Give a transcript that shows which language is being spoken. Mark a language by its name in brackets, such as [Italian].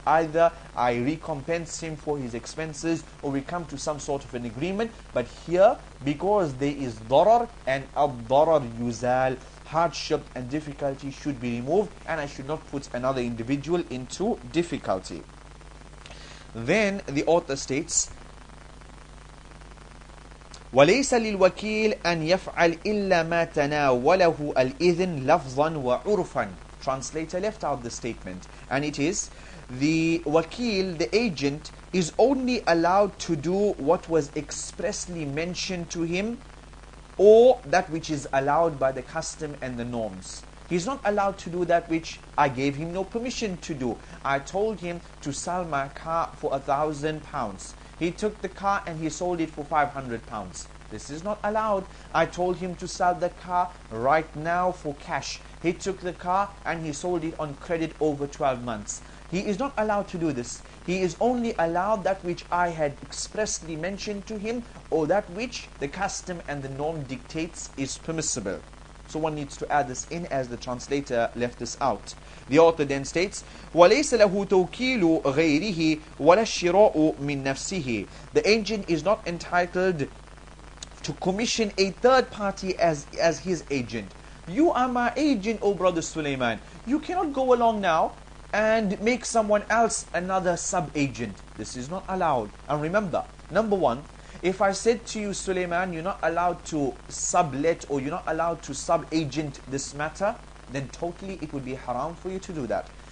[English] Either I recompense him for his expenses, or we come to some sort of an agreement. But here, because there is darar, and [Arabic] ad-darar yuzal, [English] hardship and difficulty should be removed, and I should not put another individual into difficulty. Then the author states, [Arabic] وَلَيْسَ لِلْوَكِيلِ أَنْ يَفْعَلْ إِلَّا مَا تَنَاوَلَهُ الْإِذْنِ لَفْظًا وَعُرْفًا. [English] Translator left out the statement, and it is, the wakil, the agent, is only allowed to do what was expressly mentioned to him, or that which is allowed by the custom and the norms. He's not allowed to do that which I gave him no permission to do. I told him to sell my car for £1,000. He took the car and he sold it for £500. This is not allowed. I told him to sell the car right now for cash. He took the car and he sold it on credit over 12 months. He is not allowed to do this. He is only allowed that which I had expressly mentioned to him, or that which the custom and the norm dictates is permissible. So one needs to add this in, as the translator left this out. The author then states, [Arabic] وَلَيْسَ لَهُ تَوْكِيلُ غَيْرِهِ وَلَا الشِّرَاءُ مِنْ نَفْسِهِ. [English] The agent is not entitled to commission a third party as his agent. You are my agent, O brother Sulaiman. You cannot go along now and make someone else another sub-agent. This is not allowed. And remember, number one, if I said to you, Sulaiman, you're not allowed to sublet, or you're not allowed to sub-agent this matter, then totally it would be haram for you to do that.